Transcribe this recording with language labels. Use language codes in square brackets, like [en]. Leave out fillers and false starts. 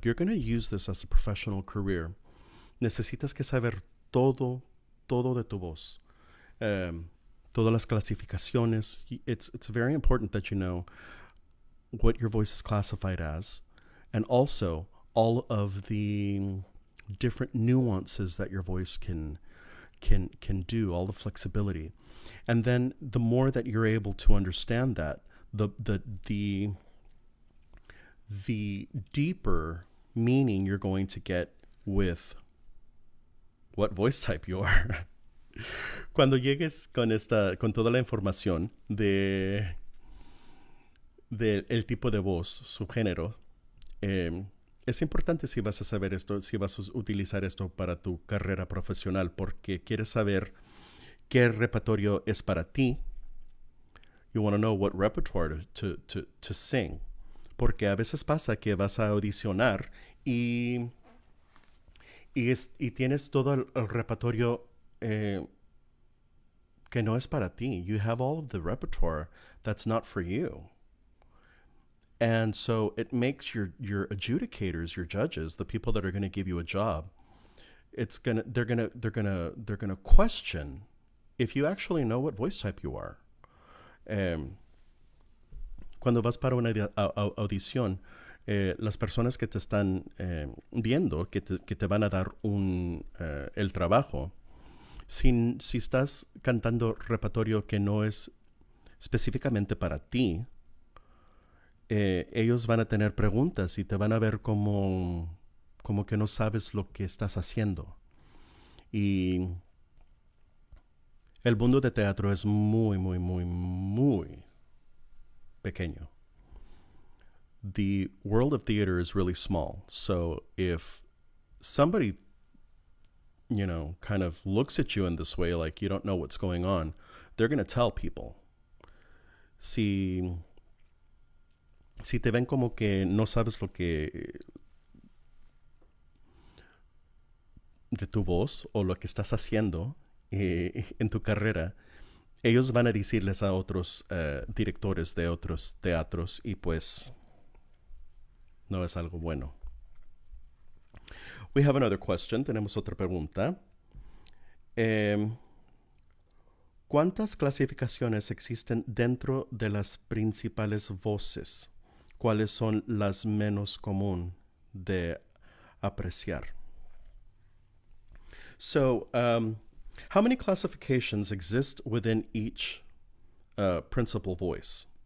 [en] If you're going to use this as a professional career, [es] necesitas que saber todo de tu voz. Todas las clasificaciones. [en] It's very important that you know what your voice is classified as, and also all of the different nuances that your voice can do, all the flexibility. And then the more that you're able to understand that, the deeper meaning you're going to get with what voice type you are. [es] Cuando llegues con toda la información del tipo de voz, su género, es importante si vas a saber esto, si vas a utilizar esto para tu carrera profesional, porque quieres saber qué repertorio es para ti. [en] You want to know what repertoire to sing. [es] Porque a veces pasa que vas a audicionar y tienes todo el repertorio que no es para ti. [en] You have all of the repertoire that's not for you. And so it makes your adjudicators, your judges, the people that are going to give you a job, they're gonna question if you actually know what voice type you are. [es] Cuando vas para una audición, las personas que te están viendo, que te van a dar el trabajo, si estás cantando repertorio que no es específicamente para ti, ellos van a tener preguntas y te van a ver como que no sabes lo que estás haciendo. Y el mundo de teatro es muy, muy, muy, muy pequeño. [en] The world of theater is really small. So if somebody, kind of looks at you in this way, like you don't know what's going on, they're going to tell people. [es] Si te ven como que no sabes lo que de tu voz o lo que estás haciendo en tu carrera, ellos van a decirles a otros directores de otros teatros y pues no es algo bueno. [en] We have another question. [es] Tenemos otra pregunta. ¿Cuántas clasificaciones existen dentro de las principales voces? ¿Cuáles son las menos común de apreciar? [en] So, how many classifications exist within each principal voice?